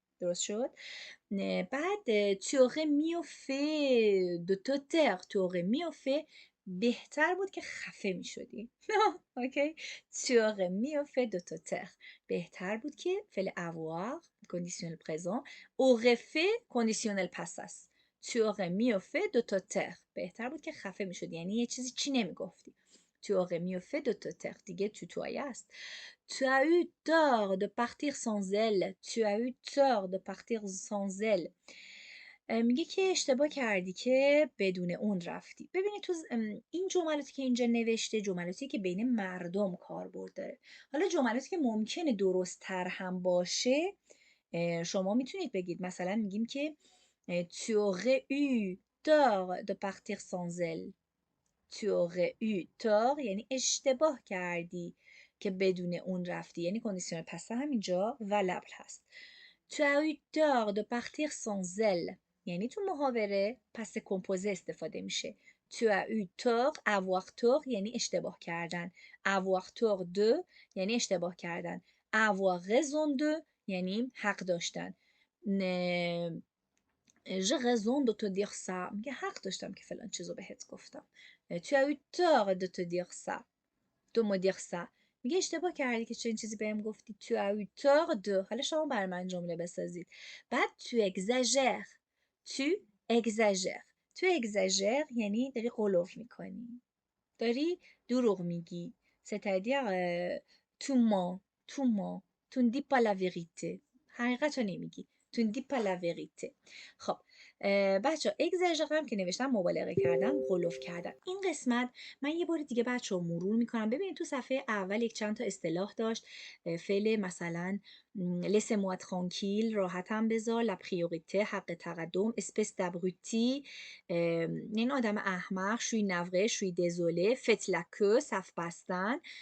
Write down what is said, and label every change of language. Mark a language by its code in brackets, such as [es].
[fa] درست شد؟ بعد [fr] tu aurais mieux fait de te taire. tu aurais mieux fait [fa] بهتر بود که خفه می شدی. اوکی. [fr] tu aurais mieux fait de te taire. [fa] بهتر بود که [fr] فعل avoir conditionnel présent aurait fait conditionnel passé است. tu aurais mieux fait de te taire. [fa] بهتر بود که خفه می شدی، یعنی یه چیزی چی نمی گفتی. [fr] tu aurais mieux fait de te taire. [fa] دیگه توتویه است. [fr] Tu as eu tort de partir sans elle. Tu as eu tort de partir sans elle. [fa] میگه که اشتباه کردی که بدون اون رفتی. ببینید تو این جملاتی که اینجا نوشته جملاتی که بین مردم کاربرد داره. حالا جملاتی که ممکنه درست تر هم باشه شما میتونید بگید. مثلا میگیم که [fr] tu aurais eu tort de partir sans elle. tu aurais eu tort [fa] یعنی اشتباه کردی که بدون اون رفتی، یعنی کندیسیون پس همینجا ولبل هست. [fr] tu as eu tort de partir sans elle [fa] یعنی تو محاوره پس کمپوزه استفاده میشه. [fr] tu as eu tort avoir tort [fa] یعنی اشتباه کردن. avoir tort de یعنی اشتباه کردن. avoir raison de یعنی حق داشتن. [fr] j'ai raison de te dire ça [fa] میگه حق داشتم که فلان چیزو بهت گفتم. [fr] tu as eu tort de te dire ça de me dire ça [fa] میگه اشتباه کردی که چنین چیزی بهم گفتی. [fr] tu as eu tort de [fa] حالا شما بر من جمله بسازید. [fr] بعد tu exagères. tu exagères. tu exagères [fa] یعنی داری غلو میکنی، داری دروغ میگی. [fr] c'est-à-dire tu mens tu mens tu ne dis pas la vérité. [fa] حقیقت رو نمیگی. [fr] tu ne dis pas la vérité. [fa] خب بچه ها اگزاژر هم که نوشتم مبالغه کردن، غلوف کردن. این قسمت من یه بار دیگه بچه ها مرور میکنم. ببینید تو صفحه اول یک چند تا اصطلاح داشت. فعل مثلا [fr] laissez moi tranquille [fa] راحتم بذار، la priorité حق تقدم، [fr] espèce d'abruti [fa] این آدم احمق، شوی نوره، شوی دزوله، [fr] faites la queue [fa] صف بستن.